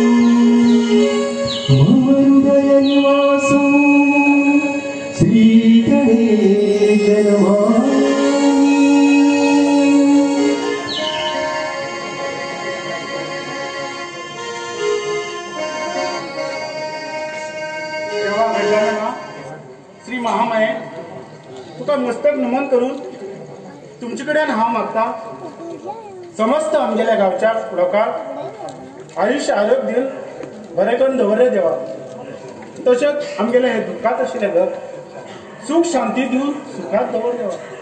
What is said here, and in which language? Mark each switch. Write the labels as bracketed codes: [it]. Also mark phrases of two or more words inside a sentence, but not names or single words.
[sa] मम हृदय निवासं श्रीकरं क्षणे जन्मानी [kok] तेव्हा गजानना श्री महामाये तुका मस्तक नमन करून तुमचे कडेन हांव मागता समस्त आमगेल्या गांवच्या लोकांक आयुष्य आरोग्य दिवन बरें करून दवरले देवा तशेंच आमगेले हे दुःखात आशिल्ले घर सुख शांती दिवन सुखात दवर देवा